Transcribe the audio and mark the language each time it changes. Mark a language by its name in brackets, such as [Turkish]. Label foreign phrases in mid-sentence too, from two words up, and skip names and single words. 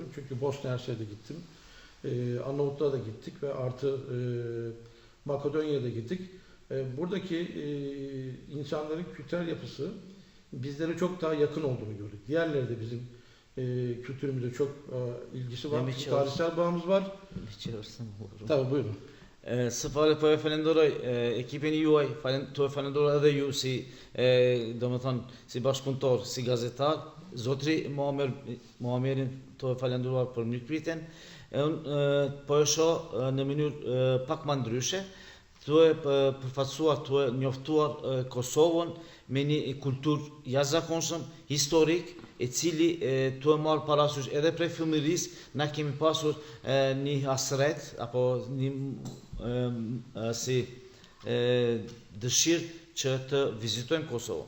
[Turkish] Çünkü Bosna Hersek'e gittim. Arnavutluğa da gittik ve artı Makedonya'ya da gittik. Buradaki insanların kültürel yapısı bizlere çok daha yakın olduğunu gördük. Diğerleri de bizim kültürümüze çok ilgisi var. Tarihsel bağımız var. Tabii buyurun. [Albanian] Së pari po e falenderoj ekipin juaj, të e falenderoj edhe ju si domethënë si bashkëpunëtor, si gazetar, zotri Muamerin të e falenderuar për mirëpritjen. Unë po e shoh në mënyrë pak më ndryshe, të e përfaqësuar, të e njoftuar Kosovën me një kulturë jashtëzakonshëm, historik, e cili të e marrë parasysh edhe prej fëmijërisë na kemi pasur një hasret apo një dëshirë që të vizitojmë Kosovën.